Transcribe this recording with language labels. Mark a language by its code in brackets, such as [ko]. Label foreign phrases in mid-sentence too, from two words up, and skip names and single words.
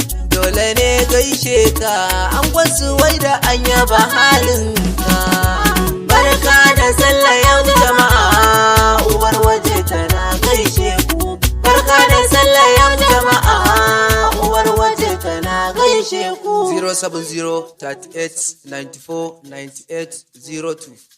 [ha] Dole ne gaishe ka an gwasu wai da an yaba halin ka. Barka da sallah yau jama'a, uwar waje tana gaishe ku. Barka da sallah yau jama'a, uwar waje tana gaishe ku. Zero seven zero thirty-eight ninety-four ninety-eight zero two.